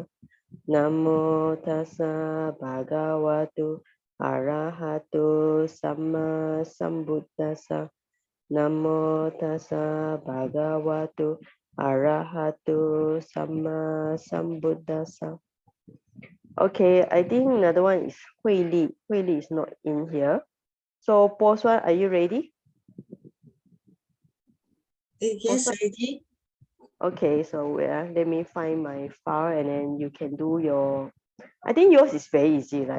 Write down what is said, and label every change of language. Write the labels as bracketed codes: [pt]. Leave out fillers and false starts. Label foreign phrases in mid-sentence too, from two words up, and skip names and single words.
[pi] Namo tassa bhagavato arahato sama sambuddhassa. Namo tassa bhagavato arahato sama sambuddhassa. [en] Okay, I think another one is Hui Li. Hui Li is not in here. So pause one, are you ready? Yes, ready. Okay, so let me find my file and then you can do your, I think yours is very easy, right?